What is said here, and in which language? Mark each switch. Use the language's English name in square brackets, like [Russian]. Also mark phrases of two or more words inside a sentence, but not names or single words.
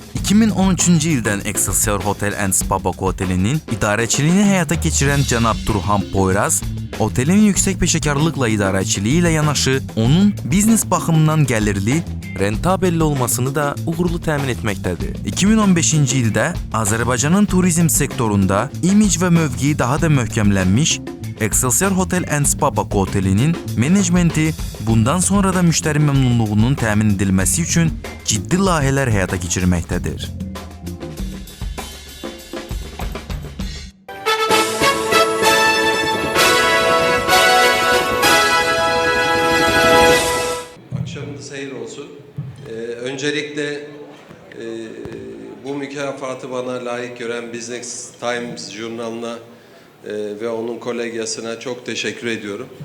[Azerbaijani] 2013-cü ildən Excelsior Hotel and Spa Baku otelinin idarəçiliyini həyata keçirən cənab Turhan Poyraz, otelin yüksək peşəkarlıqla idarəçiliyi ilə yanaşı, onun biznes baxımından gəlirli, rentabelli olmasını da uğurlu təmin etməkdədir. 2015-ci ildə Azərbaycanın turizm sektorunda imic və mövqeyi daha da möhkəmlənmiş, Excelsior Hotel and Spa Baku otelinin menecmenti bundan sonra da müştəri məmnunluğunun təmin edilməsi üçün ciddi layihələr həyata keçirməkdədir. [Turkish] Akşamınız hayır olsun. Öncelikle bu mükafatı bana layık gören Business Times jurnalına ve onun kolegyasına çok teşekkür ediyorum.